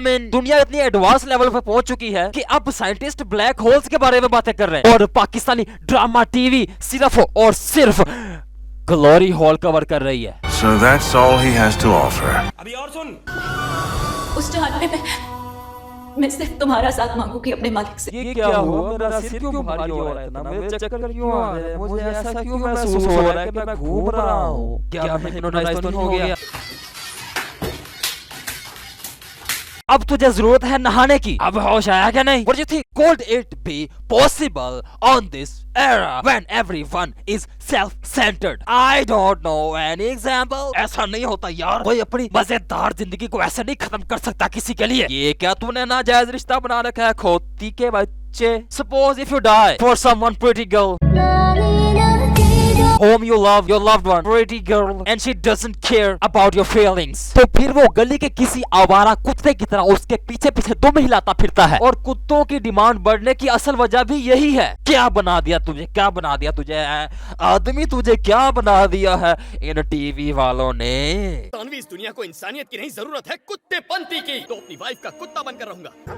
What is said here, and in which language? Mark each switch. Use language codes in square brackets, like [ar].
[hi] दुनिया इतनी advance level पे पहुंच चुकी है कि अब साइंटिस्ट ब्लैक होल्स के बारे में बातें कर रहे हैं और पाकिस्तानी ड्रामा टीवी सिर्फ और सिर्फ ग्लोरी हॉल कवर कर रही है। [en] So that's all he has to offer. [hi] अभी और सुन। उस जहान में मैं सिर्फ तुम्हारा साथ मांगूंगी अपने मालिक से। ये क्या हुआ? मेरा सिर क्यों भारी हो रहा है इतना? मुझे चक्कर क्यों आ रहे हैं? मुझे ऐसा क्यों महसूस हो रहा है कि मैं घूम रहा हूँ? क्या मैं हिप्नोटाइज तो नहीं हो गया? अब तुझे जरूरत है नहाने की। अब होश आया क्या नहीं? [en] What do you think? Could it be possible on this era when everyone is self-centered? I don't know any example. [hi] ऐसा नहीं होता यार, कोई अपनी मजेदार जिंदगी को ऐसे नहीं खत्म कर सकता किसी के लिए। ये क्या तूने नाजायज रिश्ता बना रखा है खोती के बच्चे? [en] Suppose if you die for someone pretty girl whom you love, your loved one, pretty girl, and she doesn't care about your feelings, [hi] तो फिर वो गली के किसी आवारा कुत्ते की तरह उसके पीछे पीछे दुम हिलाता फिरता है। और कुत्तों की डिमांड बढ़ने की असल वजह भी यही है। क्या बना दिया तुझे? क्या बना दिया तुझे आदमी? तुझे क्या बना दिया है इन टीवी वालों ने? तानवी, इस दुनिया को इंसानियत की नहीं जरूरत है, कुत्तेपंती की। तो अपनी वाइफ का कुत्ता बनकर रहूंगा।